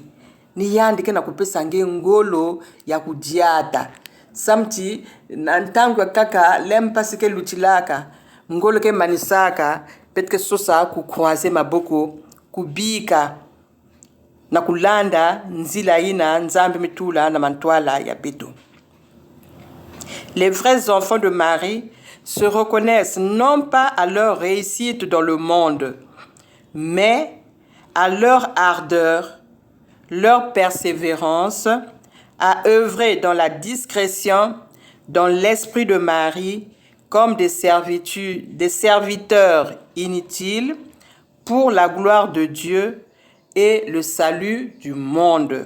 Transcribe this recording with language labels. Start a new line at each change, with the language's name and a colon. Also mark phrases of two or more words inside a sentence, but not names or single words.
Kongo: Ni yandi ke na kupesa nge ngolo ya kudiata. Samti na ntangu kaka lempasi ke lutilaka. Ngolo ke manisaka petke sosa kukroise maboko kubika na kulanda nzila ina nzambi mitula na mantwala ya beto.
French: Les vrais enfants de Marie se reconnaissent non pas à leur réussite dans le monde, mais à leur ardeur, leur persévérance à œuvrer dans la discrétion, dans l'esprit de Marie, comme des serviteurs inutiles pour la gloire de Dieu et le salut du monde.